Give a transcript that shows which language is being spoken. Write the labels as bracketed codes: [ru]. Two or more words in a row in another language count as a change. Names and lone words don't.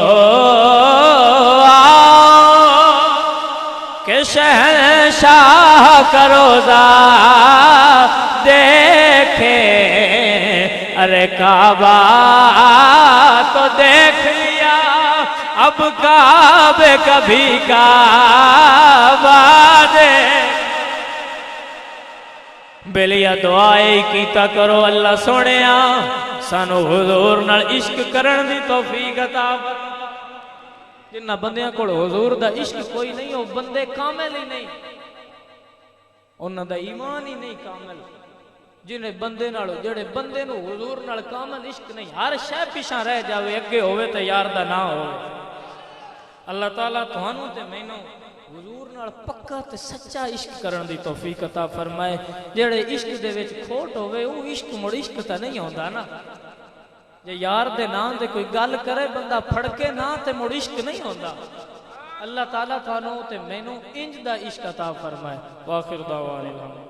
[ur] کہ شہنشاہ کا روزہ دیکھے ارے کعبہ تو دیکھ لیا اب کعبے کبھی کعبہ دے [pa] بیلیا دعائے کیتا کرو اللہ سونیا سانو حضور نال عشق کرن دی توفیق عطا فرما جنہ بندیاں کول حضور دا عشق کوئی نہیں ہو بندے کامل ہی نہیں انہاں دا ایمان ہی نہیں کامل جنہیں بندے نالو جڑے بندے نو حضور نال کامل عشق نہیں ہر شے پیچھے رہ جاوے اگے ہوے تے یار دا نہ ہوے اللہ تعالیٰ تھانوں تے مینوں حضور نال پکا تے سچا عشق کرن دی توفیق عطا فرمائے جڑے عشق دے وچ کھوٹ ہوے او عشق مڑ عشق تے نہیں ہوندا نا جے یار دے نام تے کوئی گل کرے بندہ پھڑ کے نہ تے مڑ عشق نہیں ہوندا اللہ تعالیٰ تھانوں تے مینوں انج دا عشق عطا فرمائے [ar] واخر دعوانا